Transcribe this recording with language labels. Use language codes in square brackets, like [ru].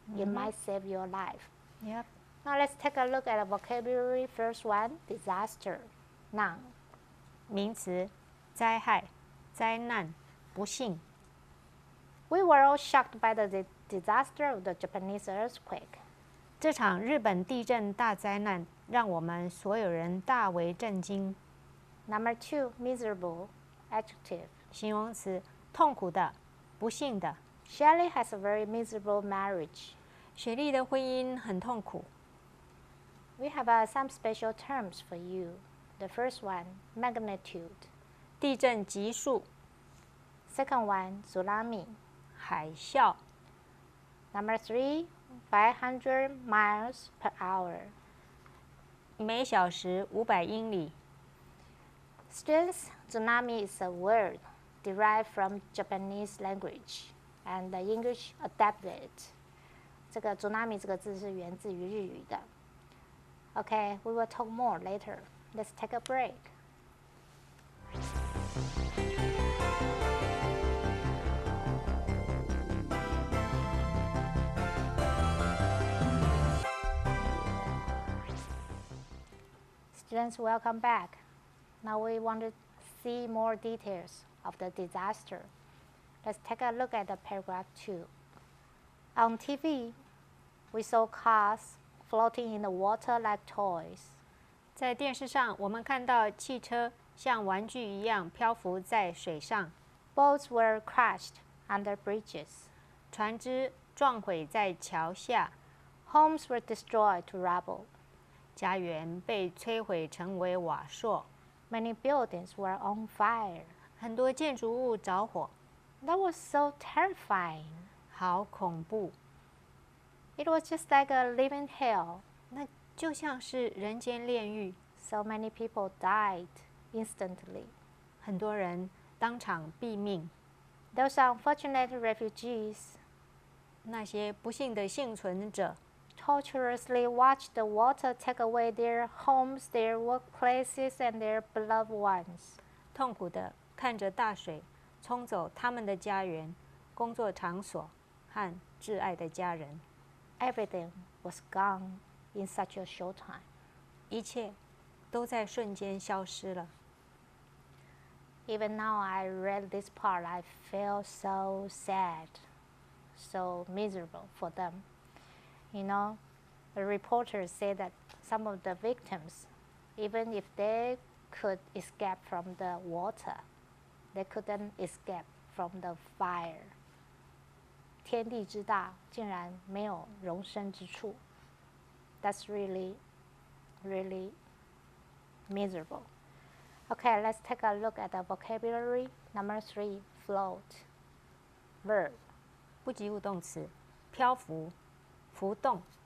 [en] It might save your life. Yep. Now let's take a look at the vocabulary. First one, disaster, noun. [zh] 名词，灾害、灾难、不幸。 [en] We were all shocked by the disaster of the Japanese earthquake. [zh] 这场日本地震大灾难让我们所有人大为震惊。 [en] Number 2, miserable, adjective. [zh] 形容词，痛苦的、不幸的。 [en] Shelley has a very miserable marriage. [zh] 雪莉的婚姻很痛苦。 [en] We have some special terms for you. The first one, magnitude. [zh] 地震级数、 [en] Second one, tsunami. [zh] 海啸、 [en] Number 3, 500 miles per hour. [zh] 每小时500英里。 [en] Students, tsunami is a word derived from Japanese language, and the English adapted it. [zh] 这个 tsunami 这个字是源自于日语的。 [en] Okay, we will talk more later. Let's take a break. Students, welcome back. Now we want to see more details of the disaster. Let's take a look at the paragraph 2. On TV, we saw cars floating in the water like toys. [zh] 在电视上，我们看到汽车像玩具一样漂浮在水上， [en] Boats were crashed under bridges. [zh] 船只撞毁在桥下， [en] Homes were destroyed to rubble. [zh] 家园被摧毁成为瓦砾， [en] Many buildings were on fire. [zh] 很多建筑物着火， [en] That was so terrifying. [zh] 好恐怖。 [en] It was just like a living hell. [zh] 那就像是人间炼狱， [en] So many people died instantly. [zh] 很多人当场毙命。 [en] Those unfortunate refugees [zh] 那些不幸的幸存者 [en] torturously watched the water take away their homes, their workplaces, and their beloved ones. [zh] 痛苦地看着大水冲走他们的家园、工作场所和挚爱的家人， [en] Everything was gone in such a short time. [zh] 一切都在瞬间消失了。 [en] Even now, I read this part, I feel so sad, so miserable for them. You know, the reporters say that some of the victims, even if they could escape from the water, they couldn't escape from the fire. [zh] 天地之大，竟然没有容身之处。 [en] That's really, really miserable. Okay, let's take a look at the vocabulary. Number 3, float. Verb. [zh] 不及物动词，漂浮、浮动。